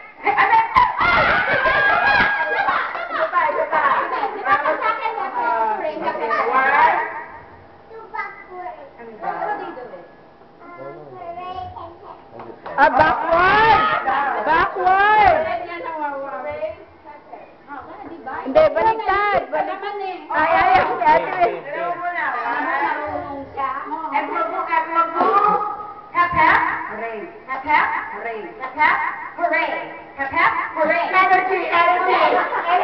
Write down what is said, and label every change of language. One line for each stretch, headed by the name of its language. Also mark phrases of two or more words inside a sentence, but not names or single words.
English: Backward!
Filipino: Backward! Hindi, baliktad. Ay, ate. Ekwabu, ekwabu.
English: Hep, hep. Hooray. Hep, hep. Hooray. Hep, hep. Hooray. Hep, hep. Hooray. Energy, energy.